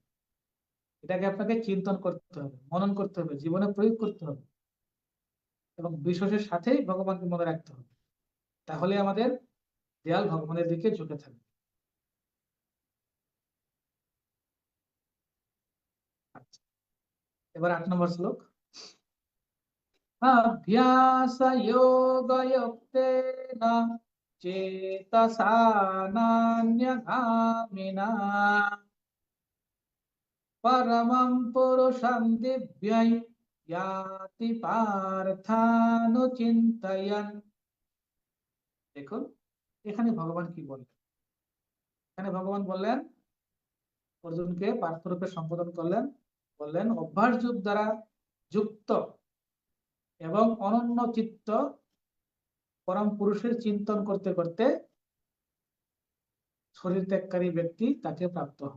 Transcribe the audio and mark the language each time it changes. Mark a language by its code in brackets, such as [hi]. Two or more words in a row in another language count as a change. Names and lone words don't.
[bn] এটাকে আপনাকে চিন্তন করতে হবে, মনন করতে হবে, জীবনে প্রয়োগ করতে হবে, এবং বিশ্বাসের সাথেই ভগবানকে মনে রাখতে হবে। তাহলে আমাদের দেয়াল ভগবানের দিকে ঝুঁকে থাকবে। আচ্ছা, এবার 8 নম্বর শ্লোক। [sa] अभ्यासयोगयुक्तेन चेतसा नान्यगामिना परमं पुरुषं दिव्यै याति पार्थानुचिन्तयन्। [bn] দেখুন এখানে ভগবান কি বললেন। এখানে ভগবান বললেন, অর্জুনকে পার্থরূপে সম্বোধন করলেন, বললেন অভ্যাস যোগ দ্বারা যুক্ত এবং অনন্য চিত্ত পরম পুরুষের চিন্তন করতে করতে শরীর ত্যাগকারী ব্যক্তি তাকে প্রাপ্ত হন।